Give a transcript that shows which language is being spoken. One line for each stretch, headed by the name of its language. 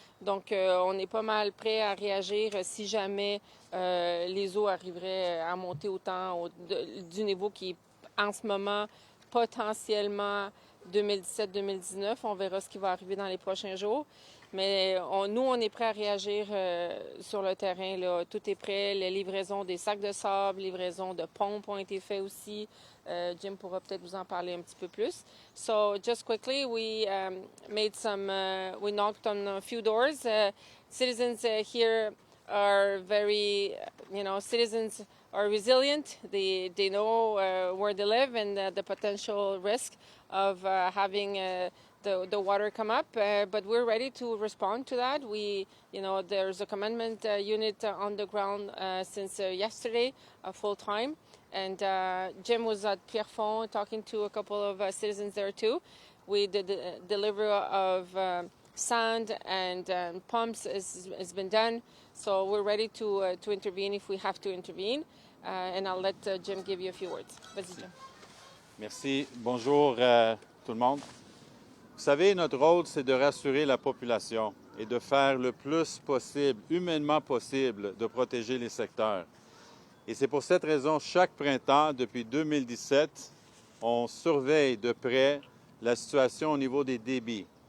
French: Donc, on est pas mal prêt à réagir si jamais les eaux arriveraient à monter autant du niveau qui est en ce moment potentiellement 2017-2019. On verra ce qui va arriver dans les prochains jours. Mais nous, on est prêt à réagir sur le terrain, là. Tout est prêt. Les livraisons des sacs de sable, livraisons de pompes ont été faites aussi. Jim pourra peut-être vous en parler un petit peu plus.
English: So just quickly, we we knocked on a few doors. Citizens here are very, citizens are resilient. They know where they live and the potential risk of having the water come up, but we're ready to respond to that. There's a commandment unit on the ground since yesterday, full time. And Jim was at Pierrefonds talking to a couple of citizens there too. We did the delivery of sand and pumps has been done. So we're ready to intervene if we have to intervene. And I'll let Jim give you a few words.
French: Vas-y, Jim. Merci. Bonjour tout le monde. Vous savez, notre rôle, c'est de rassurer la population et de faire le plus possible, humainement possible, de protéger les secteurs. Et c'est pour cette raison, chaque printemps, depuis 2017, on surveille de près la situation au niveau des débits.